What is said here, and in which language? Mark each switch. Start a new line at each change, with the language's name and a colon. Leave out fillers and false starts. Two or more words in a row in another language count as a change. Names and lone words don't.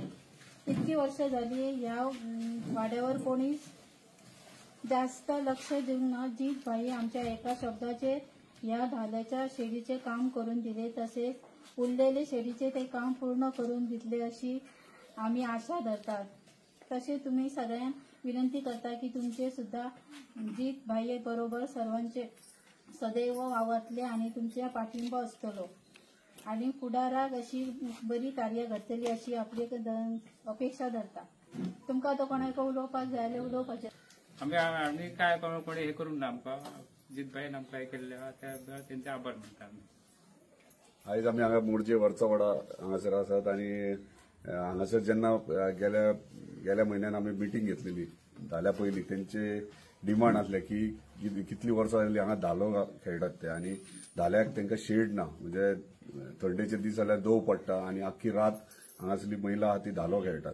Marathi: इतकी वर्ष झाली या वाड्यावर कोणी जास्त लक्ष देऊन जीत भाई आमच्या एका शब्दाचे या धाल्याच्या शेडीचे काम करून दिले, तसेच उरलेले शेडीचे ते काम पूर्ण करून दिले अशी आम्ही आशा धरतात। तसे तुम्ही सगळ्यांना विनंती करता की तुमचे सुद्धा जीत भाई बरोबर सर्वांचे सदैव वावरतले आणि तुमच्या पाठिंबा असतलो आणि पुढाराक अशी बरी कार्य घडतली अशी आपली अपेक्षा धरता।
Konkani: तुमका तो कोणाक उलोवपाक जाय उलोवपाचे
Marathi: आम्ही काय कोणी हे करून आमकां जीत भाई आमकां हे केल्ले त्यांचे आभार मानता।
Konkani: आयज आमी हांगा मोरजे वर्चवाडा हांगासर आसात आणि हांगासर जेन्ना गेल्या म्हयन्यान आमी मिटींग घेतलेली धाल्या पयलीं तेंचे डिमांड आसले की कितली वर्सां जाली हांगा धालो खेळटात ते आणि धाल्याक तांकां शेड ना, म्हणजे थंडेचे दीस जाल्यार दव पडटा आणि आख्खी रात हांगासरली महिला आहा ती धालो खेळटात।